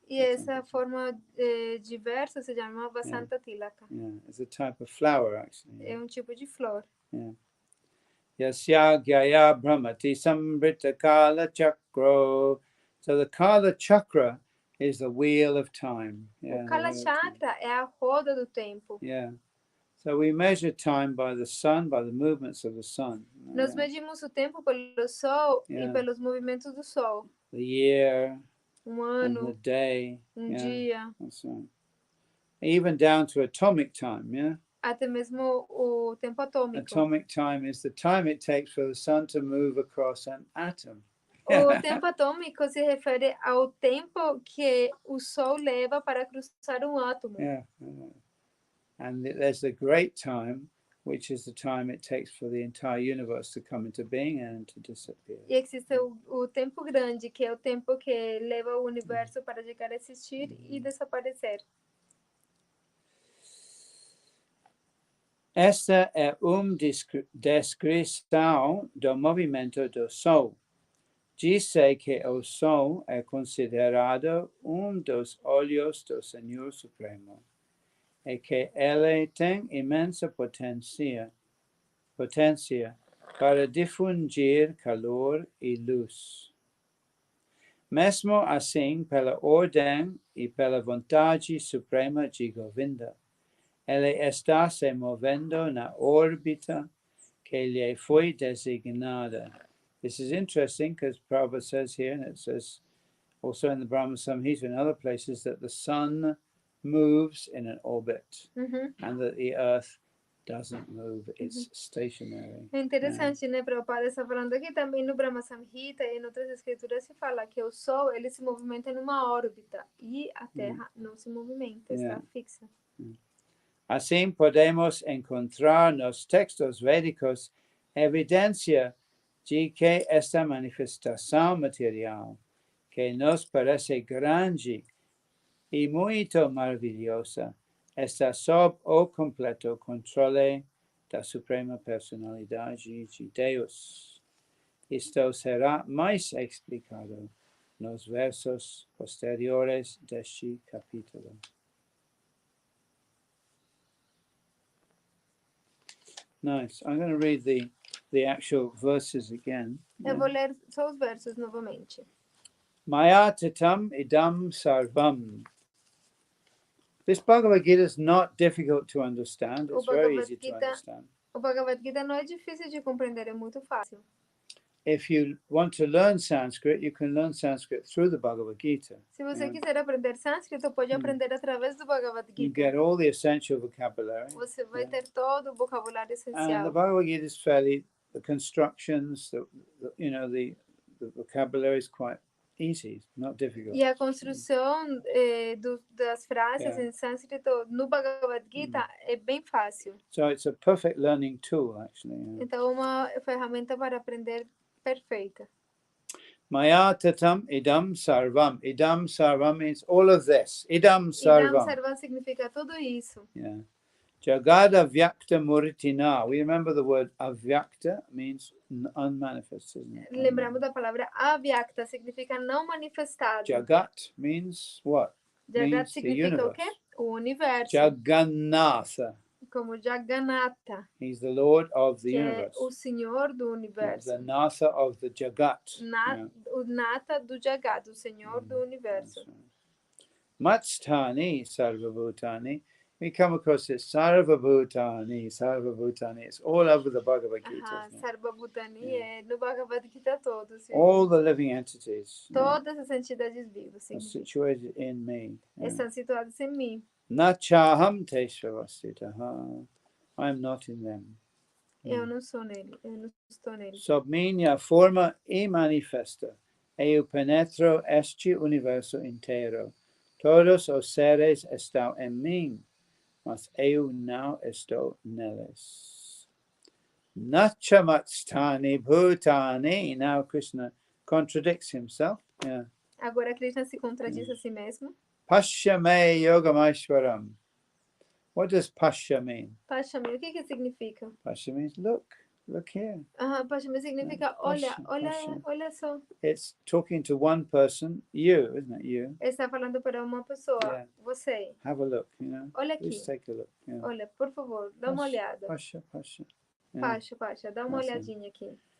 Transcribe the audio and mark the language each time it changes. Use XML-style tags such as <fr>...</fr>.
<pt>E essa forma de verso se chama Vasanta Tilaka.</pt> <en>It's a type of flower actually.</en> <pt>É tipo de flor.</pt> <sa>Yasya Gyaya Brahmati Sambrita Kala Chakra.</sa> <en>So the Kala Chakra is the wheel of time.</en> <pt>O Kala Chakra é a roda do tempo.</pt> <en>So we measure time by the sun, by the movements of the sun.</en> <pt>Nós medimos o tempo pelo sol e pelos movimentos do sol.</pt> <en>The year,</en> <pt>ano,</pt> <en>and the day,</en> <pt>dia.</pt> <en>That's right. Even down to atomic time,</en> <pt>Até mesmo o tempo atômico.</pt> <en>Atomic time is the time it takes for the sun to move across an atom.</en> <pt>O tempo atômico se refere ao tempo que o sol leva para cruzar átomo.</pt> <en>And there's the great time, which is the time it takes for the entire universe to come into being and to disappear.</en> <pt>E existe o tempo grande, que é o tempo que leva o universo para chegar a existir e desaparecer. Esta é descrição do movimento do Sol. Diz-se que o Sol é considerado dos olhos do Senhor Supremo. E que ele tem imensa potência para difundir calor e luz. Mesmo assim, pela ordem e pela vontade suprema de Govinda, ele está se movendo na órbita que lhe foi designada.</pt> <en>This is interesting because Prabhupada says here, and it says also in the Brahma Samhita and other places, that the sun moves in an orbit and that the earth doesn't move, it's stationary.</en> <pt>É interessante, né? Prabhupada está falando aqui também no Brahma Samhita e em outras escrituras se fala que o Sol ele se movimenta numa órbita e a Terra não se movimenta, está fixa. Assim podemos encontrar nos textos védicos evidência de que esta manifestação material, que nos parece grande e muito maravilhosa, está sob o completo controle da Suprema Personalidade de Deus. Isto será mais explicado nos versos posteriores deste capítulo.</pt> <en>Nice. I'm going to read the actual verses again.</en> <pt>Eu vou ler só os versos novamente.</pt> <sa>Maya tatam idam sarvam.</sa> <en>This Bhagavad Gita is not difficult to understand. It's very easy to understand.</en> <pt>O Bhagavad Gita não é difícil de compreender, é muito fácil.</pt> <en>If you want to learn Sanskrit, you can learn Sanskrit through the Bhagavad Gita.</en> <pt>Se você quiser aprender sânscrito, pode aprender através do Bhagavad Gita.</pt> <en>You get all the essential vocabulary.</en> <pt>Você vai ter todo o vocabulário essencial.</pt> <en>And the Bhagavad Gita is fairly, the constructions, the vocabulary is quite easy, not difficult.</en> <pt>E a construção das frases em sânscrito no Bhagavad Gita é bem fácil.</pt> <en>So it's a perfect learning tool, actually.</en> <pt>Então, é uma ferramenta para aprender perfeita.</pt> <sa>Maya tatam idam sarvam.</sa> <en>Idam sarvam means all of this.</en> <sa>Idam sarvam.</sa> <pt>Idam sarvam significa tudo isso.</pt> <sa>Yeah. Jagada vyakta muritina.</sa> <en>We remember the word avyakta means unmanifest, isn't it?</en> <pt>Lembramos da palavra avyakta, significa não manifestado.</pt> <en>Jagat means what? Jagat means</en> <pt>significa o quê? O universo.</pt> <en>Jagannatha.</en> <pt>Como Jagannatha.</pt> <en>He's the Lord of the</en> <pt>que</pt> <en>universe.</en> <pt>É o Senhor do universo.</pt> <en>The Natha of the Jagat.</en> <pt>O Natha do Jagat, o Senhor do universo.</pt> <sa>Matstani sarvabhutani.</sa> <en>We come across this sarvabhutani, sarvabhutani. It's all over the Bhagavad Gita.</en> <pt>Sarvabhutani é no Bhagavad Gita todo.</pt> <en>All the living entities.</en> <pt>Todas as entidades vivas.</pt> <en>Are situated in me.</en> <pt>Estão situadas em mim.</pt> <sa>Nachaham teshavastitaha.</sa> <en>I am not in them.</en> <pt>Eu não sou nele, eu não estou nele. Sob minha forma e manifesta, eu penetro este universo inteiro. Todos os seres estão em mim, mas eu não estou neles.</pt> <sa>Nachamatstani bhutani.</sa> <en>Now Krishna contradicts himself. Yeah.</en> <pt>Agora Krishna se contradiz a si mesmo.</pt> <sa>Pashyame yogamashvaram.</sa> <en>What does pasha mean?</en> <pt>Pashyame, o que significa?</pt> <en>Pasha means look here.</en> <pt>Pashyame significa olha só.</pt> <en>It's talking to one person, you, isn't it? You.</en> <pt>Está falando para uma pessoa, você.</pt> <en>Have a look, you know.</en> <pt>Olha aqui.</pt> <en>Just take a look. Yeah.</en> <pt>Olha, por favor, dá uma olhada.</pt> <en>Pasha. Yeah.</en> <pt>Pasha, dá uma olhadinha aqui.</pt>